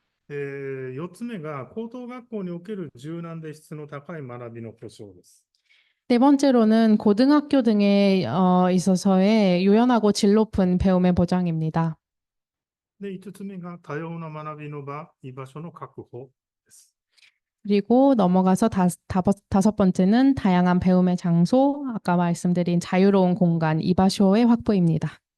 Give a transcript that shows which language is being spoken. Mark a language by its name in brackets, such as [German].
[Japanese] 4つ目が、高等学校における柔軟で質の高い学びの保障です。 [Korean] 네 번째로는 고등학교 등에 있어서의 유연하고 질 높은 배움의 보장입니다. [Japanese] で、5つ目が、多様な学びの場、居場所の確保です。 [Korean] 그리고 넘어가서 다섯 번째는 다양한 배움의 장소, 아까 말씀드린 자유로운 공간, 이바쇼의 확보입니다.